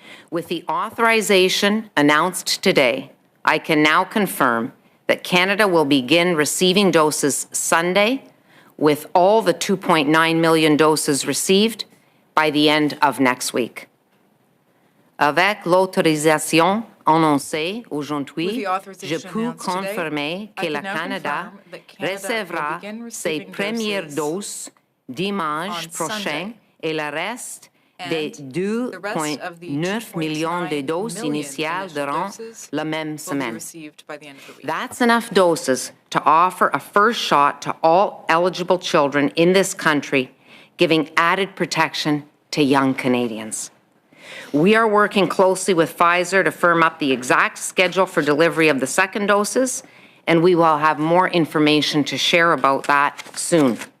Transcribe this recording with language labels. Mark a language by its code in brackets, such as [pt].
[en] With the authorization announced today, I can now confirm that Canada will begin receiving doses Sunday, with all the 2.9 million doses received by the end of next week. [fr] Avec l'autorisation annoncée aujourd'hui, je peux confirmer que le Canada recevra ses premières doses dimanche prochain et le reste des 2,9 millions de doses initiales durant la même semaine. [en] That's enough doses to offer a first shot to all eligible children in this country, giving added protection to young Canadians. We are working closely with Pfizer to firm up the exact schedule for delivery of the second doses, and we will have more information to share about that soon.